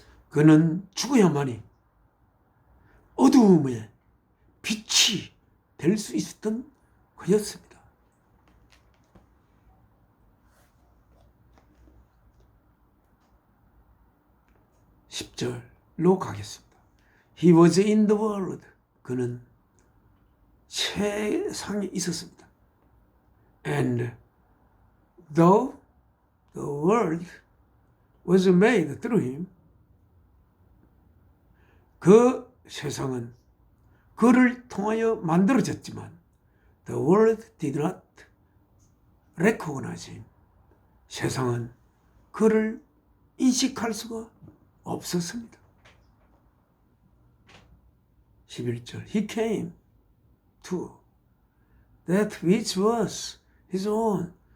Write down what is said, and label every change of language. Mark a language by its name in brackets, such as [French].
[Korean] 그는 죽어야만이 어두움에 빛이 될 수 있었던 그였습니다. 10절로 가겠습니다. [English] He was in the world. [Korean] 그는 세상에 있었습니다. [English] And though the world was made through him. [Korean] 그 세상은 그를 통하여 만들어졌지만 [English] the world did not recognize him. [Korean] 세상은 그를 인식할 수가 없었습니다. [English] 11절 He came to that which was his own.